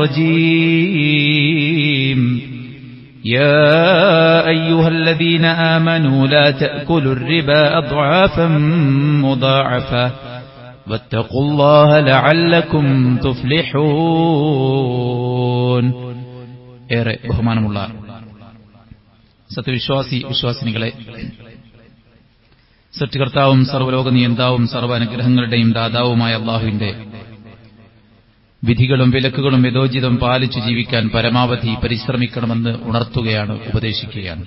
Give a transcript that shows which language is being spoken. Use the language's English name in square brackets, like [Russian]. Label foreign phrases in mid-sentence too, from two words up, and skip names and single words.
[Arabic] الرجيم يا أيها الذين آمنوا لا تأكلوا الربا أضعافا مضاعفة واتقوا الله لعلكم [Malayalam] تفلحون ഏറെ ബഹുമാനമുള്ള സത്യവിശ്വാസി വിശ്വാസിനികളെ, സൃഷ്ടികർത്താവും സർവ്വലോക നിയന്താവും സർവ്വനുഗ്രഹങ്ങളുടെയും ദാതാവുമായ അല്ലാഹുവിന്റെ വിധികളും വിലക്കുകളും യഥോചിതം പാലിച്ചു ജീവിക്കാൻ പരമാവധി പരിശ്രമിക്കണമെന്ന് ഉണർത്തുകയാണ്, ഉപദേശിക്കുകയാണ്.